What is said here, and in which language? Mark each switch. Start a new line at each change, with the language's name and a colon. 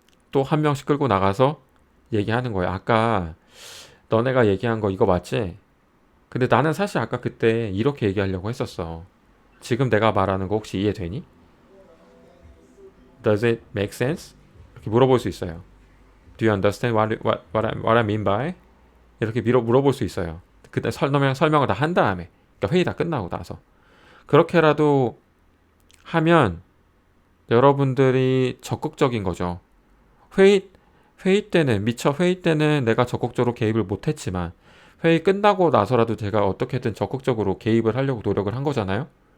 Korean: 또 한 명씩 끌고 나가서 얘기하는 거예요. 아까 너네가 얘기한 거 이거 맞지? 근데 나는 사실 아까 그때 이렇게 얘기하려고 했었어. 지금 내가 말하는 거 혹시 이해되니?
English: Does it make sense?
Korean: 이렇게 물어볼 수 있어요.
English: Do you understand what I mean by?
Korean: 이렇게 물어볼 수 있어요. 그때 설명을 다 한 다음에. 그러니까 회의 다 끝나고 나서. 그렇게라도 하면 여러분들이 적극적인 거죠. 회의, 미처 회의 때는 내가 적극적으로 개입을 못했지만 회의 끝나고 나서라도 제가 어떻게든 적극적으로 개입을 하려고 노력을 한 거잖아요.